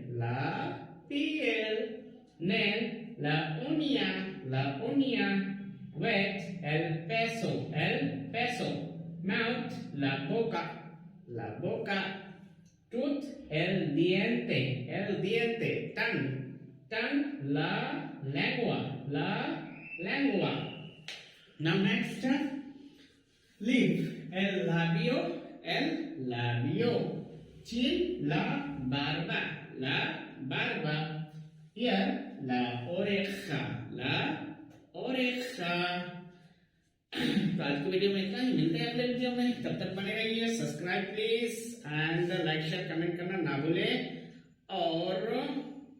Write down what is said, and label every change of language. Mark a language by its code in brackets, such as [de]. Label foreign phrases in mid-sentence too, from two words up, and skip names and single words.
[es] Nail, la uña. Weight, el peso. Mouth, la boca. Tooth, el diente. Tongue, la lengua. [en] Now next, lip, [es] el labio. Chin, la barba. Ear, la oreja. [hi] तो आज की वीडियो में इतना ही, मिलते हैं अगले वीडियो में, तब तक बने रहिए। [en] subscribe please and like share comment [hi] करना ना भूले और